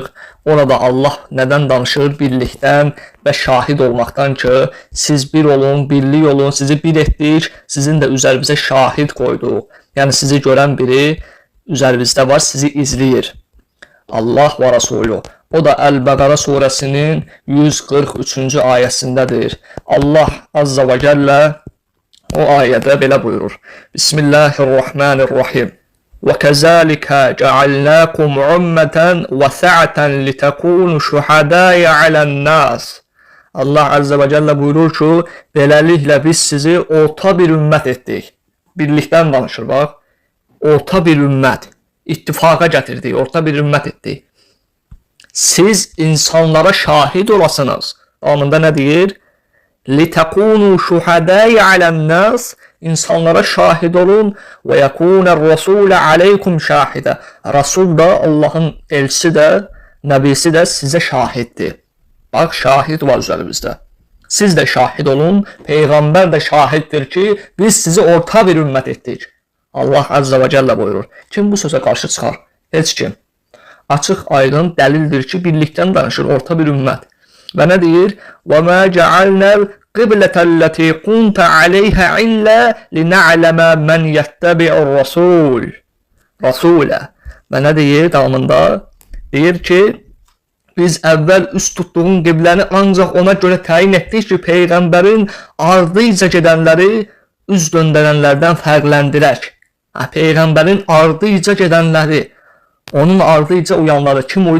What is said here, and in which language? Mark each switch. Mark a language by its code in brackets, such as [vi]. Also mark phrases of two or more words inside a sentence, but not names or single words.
[az] Orada Allah nədən danışır? Birlikdən və şahid olmaqdan ki, siz bir olun, birlik olun, sizi bir etdik, sizin də üzərinizə şahid qoyduq. Yəni sizi görən biri üzərinizdə var, sizi izləyir. Allah və Rasulü. O da Əl-Bəqara surəsinin 143-cü ayəsindədir. Allah Azza və Cəllə o ayədə belə buyurur. [ar] Bismillahirrahmanirrahim. وَكَذَلِكَ جَعَلْنَاكُمْ عُمَّةً وَسَعَةً لِتَكُونُوا شُهَدَاءَ عَلَى النَّاسِ. [az] Allah Azza və Cəllə buyurur ki, beləliklə biz sizi orta bir ümmət etdik. Birlikdən danışır, bax. Orta bir ümmət. İttifaqa gətirdik, orta bir ümmət etdik. Siz insanlara şahid olasınız. Anında nə deyir? [ar] لِتَكُونُوا شُهَدَاءَ عَلَى النَّاسِ. [az] İnsanlara şahid olun və [ar] يكون الرسول عليكم شهيدا. [az] Rasul da, Allahın elçisi də, nəbisi də sizə şahiddir. Bax, şahid var üzərimizdə. Siz də şahid olun, Peyğəmbər də şahiddir ki, biz sizi orta bir ümmət etdik. Allah Azza və Cəllə buyurur. Kim bu sözə qarşı çıxar? Heç kim. Açıq, aydın dəlildir ki, birlikdən danışır, orta bir ümmət. Və nə deyir? [ar] وَمَا جَعَلْنَا الْقِبْلَةَ الَّتِي كُنْتَ عَلَيْهَا إِلَّا لِنَعْلَمَ مَنْ يَتَّبِعُ الرَّسُولَ. [az] Rasulə. Və nə deyir davamında? Deyir ki, biz əvvəl üst tutduğun qibləni ancaq ona görə təyin etdik ki, Peyğəmbərin ardıyca gedənləri üz döndərənlərdən fərqləndirək. Peyğəmbərin ardıyca gedənləri, onun ardıyca uyanları kim uydu?